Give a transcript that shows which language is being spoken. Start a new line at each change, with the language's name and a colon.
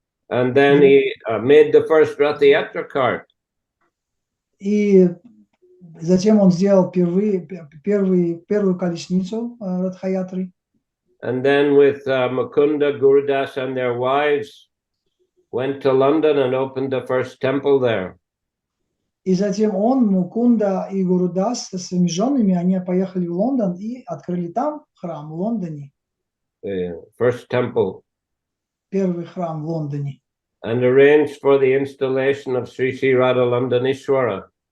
English: And then he made the first Rath Yatra cart.
Russian: И затем он сделал первую колесницу Радхаятры.
English: And then with Mukunda, Gurudas and their wives went to London and opened the first temple there.
Russian: И затем он, Мукунда и Гурудас со своими женами, они поехали в Лондон и открыли там храм в Лондоне.
English: First temple.
Russian: Первый храм в Лондоне.
English: And arranged for the installation of Sri Sri Radha Londonishwara.